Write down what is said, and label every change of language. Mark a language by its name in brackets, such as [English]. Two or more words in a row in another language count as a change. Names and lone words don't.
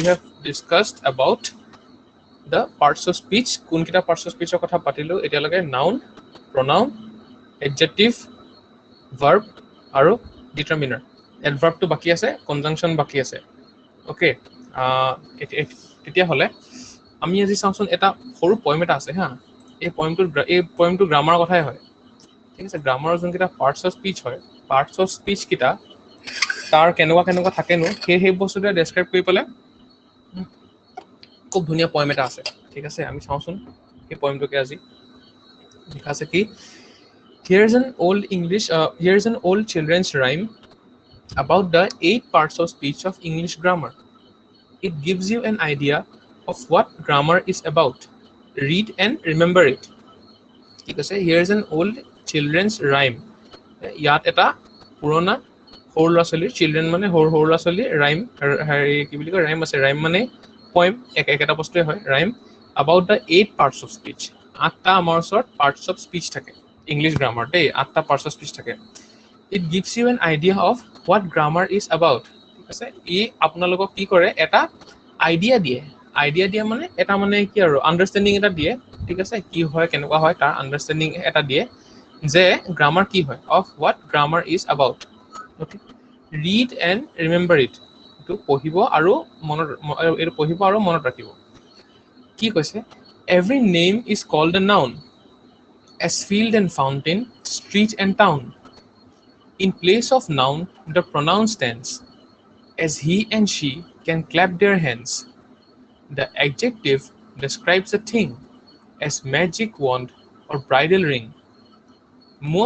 [English] have discussed about the parts of speech [Assamese] কোনকেইটা [English] parts of speechৰ [Assamese] কথা পাতিলোঁ এতিয়ালৈকে [English] noun pronoun adjective verb [Assamese] আৰু ডিটাৰমিনাৰ এডভাৰ্বটো বাকী আছে কনজাংচন বাকী আছে অ'কে তেতিয়াহ'লে আমি আজি চাওঁচোন এটা সৰু পইম এটা আছে হা এই পইমটো গ্ৰামাৰৰ কথাই হয় ঠিক আছে গ্ৰামাৰৰ যোনকেইটা [English] parts of speech [Assamese] হয় [English] parts of speech [Assamese] কেইটা তাৰ কেনেকুৱা থাকেনো সেই বস্তুটোৱে ডেছক্ৰাইব কৰি পেলাই খুব ধুনীয়া পইম এটা আছে ঠিক আছে আমি চাওঁচোন সেই পইমটোকে আজি লিখা আছে কি [English] Here's an old children's rhyme about the 8 parts of speech of English grammar. It gives you an idea of what grammar is about. Read and remember it. [Assamese] ঠিক আছে [English] Here's an old children's rhyme. [Assamese] ইয়াত এটা পুৰণা সৰু ল'ৰা ছোৱালীৰ চিলড্ৰেন মানে সৰু ল'ৰা ছোৱালীৰ ৰাইম হেৰি কি বুলি কয় ৰাইম আছে ৰাইম মানে পইম একেটা বস্তুৱে হয় ৰাইম [English] about the 8 parts of speech [Assamese] 8টা আমাৰ ওচৰত [English] parts of speech [Assamese] থাকে [English] English grammar [Assamese] দেই 8টা [English] parts of speech [Assamese] থাকে [English] it gives you an idea of what grammar is about [Assamese] ঠিক আছে ই আপোনালোকক কি কৰে এটা আইডিয়া দিয়ে মানে এটা মানে কি আৰু আন্ডাৰষ্টেণ্ডিং এটা দিয়ে ঠিক আছে কি হয় কেনেকুৱা হয় তাৰ আন্ডাৰষ্টেণ্ডিং এটা দিয়ে যে গ্ৰামাৰ কি হয় [English] of what grammar is about okay read and remember it [Assamese] এইটো পঢ়িব আৰু মনত ৰাখিব কি কৈছে [English] every name is called a noun as field and fountain street and town in place of noun the pronoun stands as he and she can clap their hands the adjective describes a thing as magic wand or bridal ring most